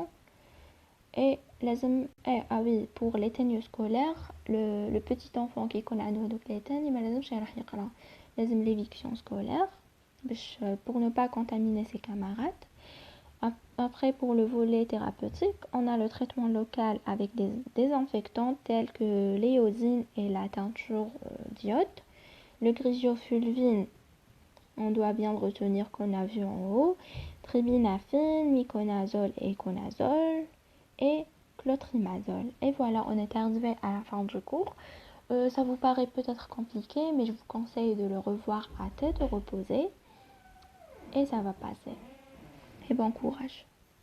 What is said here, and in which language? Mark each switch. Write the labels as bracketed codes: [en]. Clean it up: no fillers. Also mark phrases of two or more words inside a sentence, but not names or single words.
[fr] Et ah oui, pour les tenues scolaires, le petit enfant qui connaît les tenues, il l'éviction scolaire pour ne pas contaminer ses camarades. Après, pour le volet thérapeutique, on a le traitement local avec des désinfectants tels que l'éodine et la teinture d'iode. Le griseofulvine, on doit bien retenir qu'on a vu en haut. Tribinafine, miconazole et conazole. Et clotrimazole. Et voilà, on est arrivé à la fin du cours. Ça vous paraît peut-être compliqué, mais je vous conseille de le revoir à tête reposée. Et ça va passer. Et bon courage.